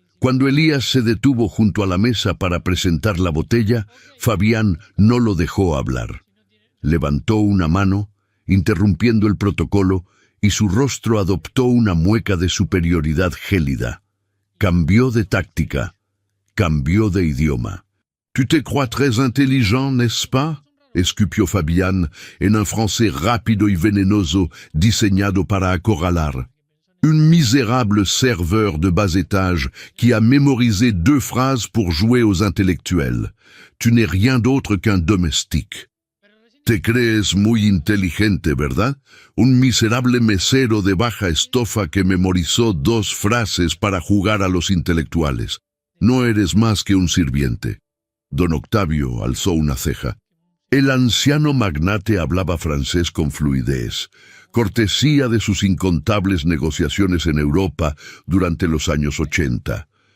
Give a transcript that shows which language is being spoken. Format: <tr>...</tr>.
<es>Cuando Elías se detuvo junto a la mesa para presentar la botella, Fabián no lo dejó hablar. Levantó una mano, interrumpiendo el protocolo, y su rostro adoptó una mueca de superioridad gélida. Cambió de táctica, cambió de idioma.</es> <fr>«Tu te crois très intelligent, n'est-ce pas?»</fr> <es>escupió Fabián en un francés rápido y venenoso diseñado para acorralar.</es> <fr>Un misérable serveur de bas étage qui a mémorisé 2 phrases pour jouer aux intellectuels. Tu n'es rien d'autre qu'un domestique.</fr> <es>Te crees muy inteligente, ¿verdad? Un miserable mesero de baja estofa que memorizó 2 frases para jugar a los intelectuales. No eres más que un sirviente. Don Octavio alzó una ceja. El anciano magnate hablaba francés con fluidez, cortesía de sus incontables negociaciones en Europa durante los años 80.</es>